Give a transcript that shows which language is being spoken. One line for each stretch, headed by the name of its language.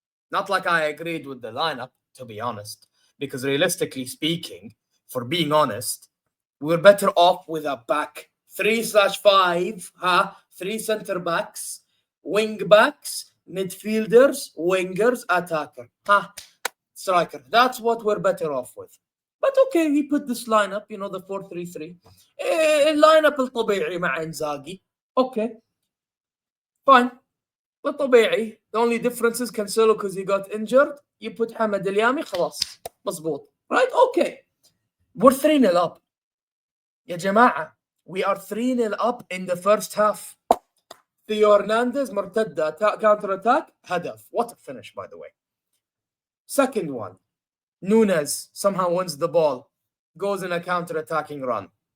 English: Not like I agreed with the lineup, to be honest, because realistically speaking, for being honest, we're better off with a back 3/5, 3 center backs, wing backs, midfielders, wingers, attacker, striker. That's what we're better off with. But okay, he put this lineup, you know, the 4-3-3.
Arabic: اللاينب الطبيعي مع إنزاغي.
English: Okay, fine. الطبيعي. The only difference is Cancelo because he got injured. You put حمد اليامي
Arabic: خلاص مظبوط.
English: Right? Okay. We're 3-0 up.
Arabic: يا جماعة,
English: we are 3-0 up in the first half. Theo Hernandez مرتدة, counter attack, هدف. What a finish, by the way. Second one, Nunes somehow wins the ball, goes in a counter-attacking run.